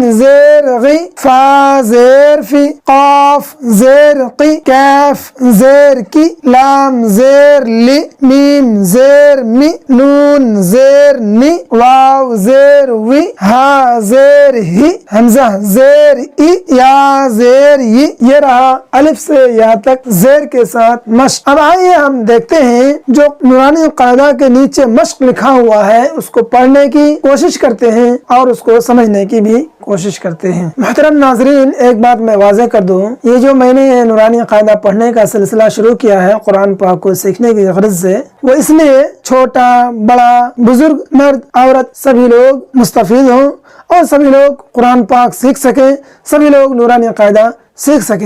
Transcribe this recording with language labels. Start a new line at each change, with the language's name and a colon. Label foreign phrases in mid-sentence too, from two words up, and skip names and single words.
Urdu: زیر غی فا زیر فی قاف زیر قی کاف زیر کی لام زیر لی میم زیر می نون زیر نی واو زیر وی ہا زیر ہی حمزہ زیر ای یا زیر ی یہ رہا الف سے یا تک زیر کے ساتھ مشق۔ اب آئیے ہم دیکھتے ہیں جو نورانی قاعدہ کے نیچے مشق لکھا ہوا ہے اس کو پڑھنے کی کوشش کرتے ہیں اور اس کو سمجھنے کی بھی کوشش کرتے ہیں۔ محترم ناظرین، ایک بات میں واضح کر دوں، یہ جو میں نے نورانی قاعدہ پڑھنے کا سلسلہ شروع کیا ہے قرآن پاک کو سیکھنے کی غرض سے، وہ اس لیے چھوٹا بڑا بزرگ مرد عورت سبھی لوگ مستفید ہوں اور سبھی لوگ قرآن پاک سیکھ سکیں، سبھی لوگ نورانی قاعدہ سیکھ سکیں۔